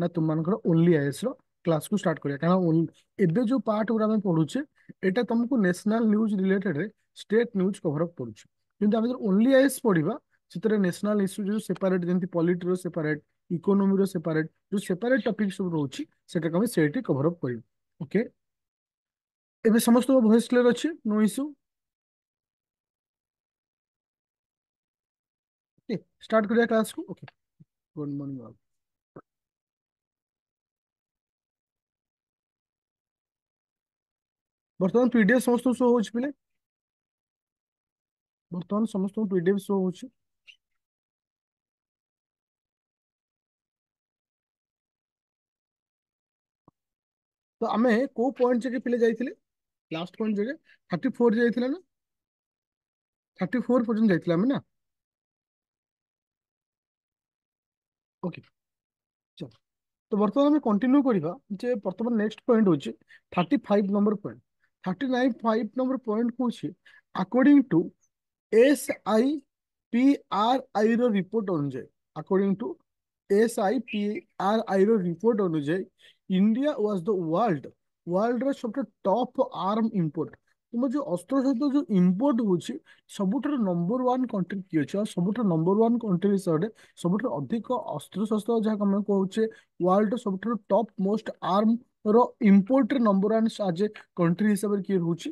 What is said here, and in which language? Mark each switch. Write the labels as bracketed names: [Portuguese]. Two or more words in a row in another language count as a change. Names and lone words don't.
[Odia] ତୁମମାନଙ୍କର [English] only IAS [Odia] ର କ୍ଲାସକୁ ଷ୍ଟାର୍ଟ କରିବା କାରଣ ଏବେ ଯୋଉ ପାର୍ଟ ଗୁରା ଆମେ ପଢୁଛେ ଏଇଟା ତମକୁ [English] national news [Odia] ରିଲେଟେଡରେ [English] state news cover up [Odia] କରୁଛି କିନ୍ତୁ ଆମେ ଯଦି [English] only IAS [Odia] ପଢିବା ସେଥିରେ [English] national issue [Odia] ଯୋଉ ସେପାରେଟ ଯେମିତି ପଲିଟିର ସେପାରେଟ ଇକୋନୋମିର ସେପାରେଟ ଯୋଉ ସେପାରେଟ ଟପିକ ସବୁ ରହୁଛି ସେଟାକୁ ଆମେ ସେଇଠି [English] cover up [Odia] କରିବୁ ଓକେ ଏବେ ସମସ୍ତଙ୍କ [English] voice clear [Odia] ଅଛି [English] no issue [Odia] ଷ୍ଟାର୍ଟ କରିଆ କ୍ଲାସ କୁ। [English] OK, good morning all. [Odia] ବର୍ତ୍ତମାନ PDF ସମସ୍ତ ଶୋ ହଉଛି ପିଲେ, ବର୍ତ୍ତମାନ ସମସ୍ତ PDF ଶୋ ହଉଛି। ତ ଆମେ କୋ ପଏଣ୍ଟ ଯାକେ ପିଲେ ଯାଇଥିଲେ, ଲାଷ୍ଟ ପଏଣ୍ଟ ଯାକେ 34 ଯାଇଥିଲେ ନା, 34 ପର୍ଯ୍ୟନ୍ତ ଯାଇଥିଲେ ଆମେ ନା। ଓକେ, ଚାଲ। ତ ବର୍ତ୍ତମାନ ଆମେ କଣ୍ଟିନ୍ୟୁ କରିବା ଯେ ବର୍ତ୍ତମାନ ନେକ୍ସଟ ପଏଣ୍ଟ ହଉଛି 35 ନମ୍ବର ପଏଣ୍ଟ। 39 5 ନମ୍ବର ପଏଣ୍ଟ ହଉଛି [English] according to [Odia] SIPRI ର ରିପୋର୍ଟ ଅନୁଯାୟୀ, [English] according to [Odia] SIPRI ର ରିପୋର୍ଟ ଅନୁଯାୟୀ [English] India was the worldର [Odia] ସବୁଠୁ [English] top arm import. [Odia] ତୁମ ଯୋଉ ଅସ୍ତ୍ରଶସ୍ତ୍ର ଯୋଉ ଇମ୍ପୋର୍ଟ ହଉଛି, ସବୁଠାରୁ [English] number one country [Odia] କିଏ ଅଛି? ଆଉ ସବୁଠାରୁ [English] number one country [Odia] ହିସାବରେ ସବୁଠାରୁ ଅଧିକ ଅସ୍ତ୍ରଶସ୍ତ୍ର ଯାହାକୁ ଆମେ କହୁଛେ ୱାର୍ଲଡର ସବୁଠାରୁ [English] top most arm [Odia] ର ଇମ୍ପୋର୍ଟରେ [English] number one as a country [Odia] ହିସାବରେ କିଏ ରହୁଛି?